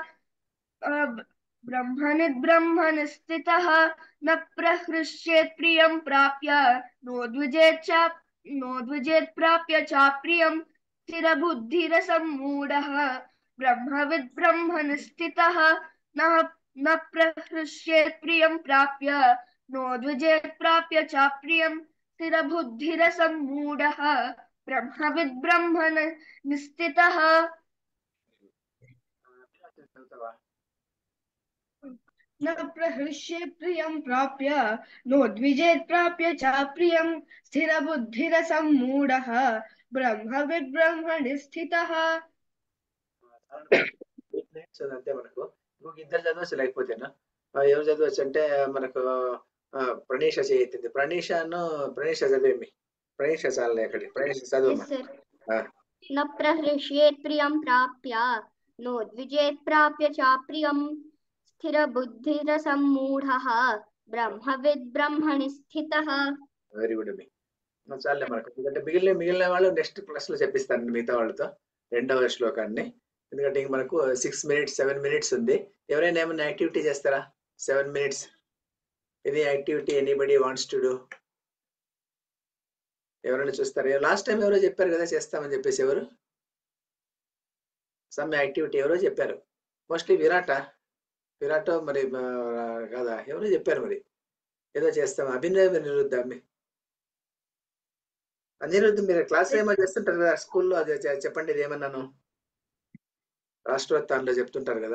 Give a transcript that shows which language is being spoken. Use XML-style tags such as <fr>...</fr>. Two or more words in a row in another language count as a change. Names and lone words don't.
<sa>ब्रह्मनिद् ब्रह्मनिस्थितः न प्रहृष्येत् प्रियं प्राप्य नो द्विजेत् प्राप्य च प्रियं स्थिरबुद्धिरसम्मूढः ब्रह्मविद् ब्रह्मनिस्थितः न प्रहृष्येत् प्रियं प्राप्य नो द्विजेत् प्राप्य च प्रियं स्थिरबुद्धिरसम्मूढः ब्रह्मविद् ब्रह्मनिस्थितः न प्रहृष्येत् प्रियं प्राप्य नो द्विजेत् प्राप्य च प्रियं स्थिरबुद्धिरसम्मूढः ब्रह्मविद् ब्रह्मणि स्थितः</sa> <te>అంతే మనకు ఇంకొక ఇద్దరు చదవచ్చు లేకపోతేనా ఎవరు చదవచ్చు అంటే మనకు ప్రణీష చేయింది ప్రణీష చదివేమి ప్రణీష చాలే అక్కడి ప్రణీష చదవమ్మా</te> <sa>न प्रहृष्येत् प्रियं प्राप्य नो द्विजेत् प्राप्य च प्रियं स्थिरबुद्धिरसम्मूढः ब्रह्मविद् ब्रह्मणि स्थितः</sa> <en>very good</en> <te>అమ్మి చాలే మనకు ఎందుకంటే మిగిలిన వాళ్ళు</te> <en>next class</en> <te>లో చెప్పిస్తాను మిగతా వాళ్ళతో రెండవ శ్లోకాన్ని ఎందుకంటే ఇంక మనకు 7 మినిట్స్ ఉంది ఎవరైనా ఏమైనా యాక్టివిటీ చేస్తారా 7</te> <en>minutes any activity anybody wants to do</en> <te>ఎవరైనా చూస్తారా</te> <en>last time</en> <te>ఎవరో చెప్పారు కదా చేస్తామని చెప్పేసి ఎవరు</te> <en>some activity</en> <te>ఎవరో చెప్పారు మోస్ట్లీ విరాట మరి కాదా ఎవరో చెప్పారు మరి ఏదో చేస్తాం అభినవ్ అనిరుద్ధ్ మీరు క్లాస్ ఏమో చేస్తుంటారు కదా స్కూల్లో అది చెప్పండి ఇది ఏమన్నాను రాష్ట్రోత్తాన్లో చెప్తుంటారు కదా</te>